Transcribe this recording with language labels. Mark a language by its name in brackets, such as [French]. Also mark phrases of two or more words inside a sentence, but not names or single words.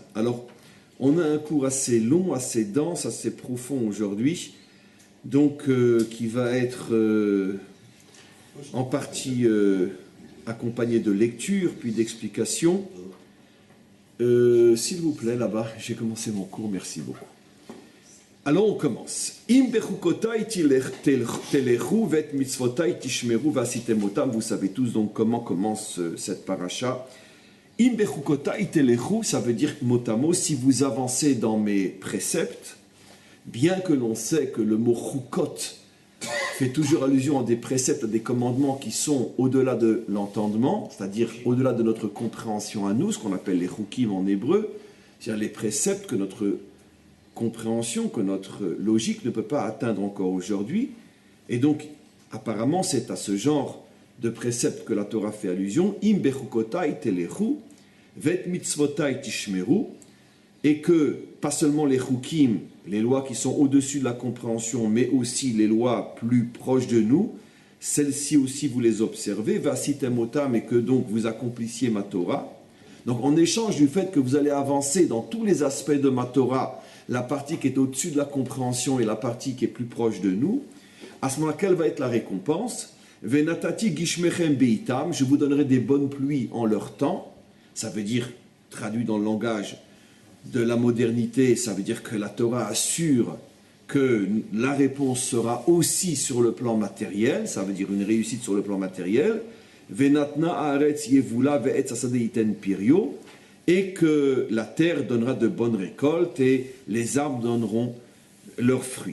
[French] Alors, on a un cours assez long, assez dense, assez profond aujourd'hui, donc qui va être en partie accompagné de lecture, puis d'explications. S'il vous plaît, là-bas, j'ai commencé mon cours, merci beaucoup. Alors on commence. [Hebrew] אם בחקתי תלכו ואת מצותי תשמרו ועשיתם אתם. [French] Vous savez tous donc comment commence cette paracha. [Hebrew] אם בחקתי תלכו, [French] ça veut dire mot à mot, si vous avancez dans mes préceptes, bien que l'on sait que le mot chukot fait toujours allusion à des préceptes, à des commandements qui sont au-delà de l'entendement, c'est-à-dire au-delà de notre compréhension à nous, ce qu'on appelle les chukim en hébreu, c'est-à-dire les préceptes que notre compréhension, que notre logique ne peut pas atteindre encore aujourd'hui. Et donc, apparemment, c'est à ce genre de préceptes que la Torah fait allusion. [Hebrew] אם בחקתי תלכו ואת מצותי תשמרו, [French] et que, pas seulement les chukim, les lois qui sont au-dessus de la compréhension, mais aussi les lois plus proches de nous, celles-ci aussi vous les observez, [Hebrew] ועשיתם אתם, [French] et que donc vous accomplissiez ma Torah. Donc, en échange du fait que vous allez avancer dans tous les aspects de ma Torah, la partie qui est au-dessus de la compréhension et la partie qui est plus proche de nous, à ce moment-là, quelle va être la récompense? [Hebrew] ונתתי גשמיכם בעתם, [French] je vous donnerai des bonnes pluies en leur temps. Ça veut dire, traduit dans le langage de la modernité, ça veut dire que la Torah assure que la réponse sera aussi sur le plan matériel, ça veut dire une réussite sur le plan matériel. [Hebrew] ונתנה הארץ יבולה ועץ השדה יתן פריו, [French] et que la terre donnera de bonnes récoltes et les arbres donneront leurs fruits.